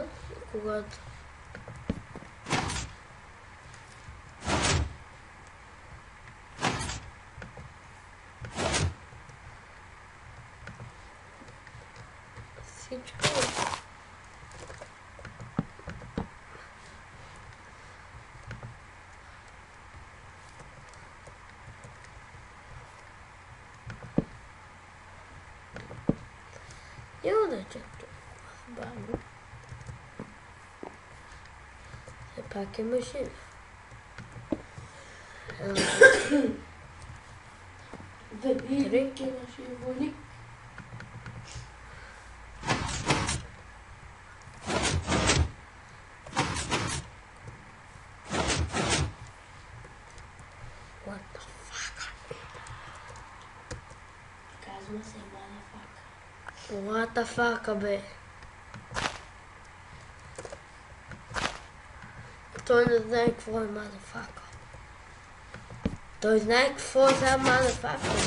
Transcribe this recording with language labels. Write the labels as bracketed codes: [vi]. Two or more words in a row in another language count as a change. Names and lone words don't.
[bg] Когато всичко няма да е чак толкова бавно. Все пак е машина. Велики нашия войник. [en] What the fuck? [bg] Казва се motherfucker. [en] What the fuck, [bg] бе? Той не знае какво е motherfucker. Той знае какво е за motherfucker.